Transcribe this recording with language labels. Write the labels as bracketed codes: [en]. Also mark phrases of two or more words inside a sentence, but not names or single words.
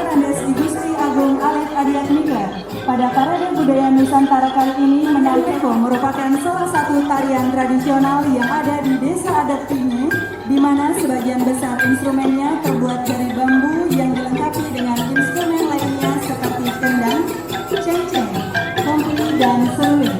[id] Andes Gusti Agung Alit Adiatmika pada Parade Budaya Nusantara kali ini Menangkeko merupakan salah satu tarian tradisional yang ada di Desa Adat Pinge, di mana sebagian besar instrumennya terbuat dari bambu yang dilengkapi dengan instrumen lainnya seperti kendang, cengceng, kompi, dan seruling.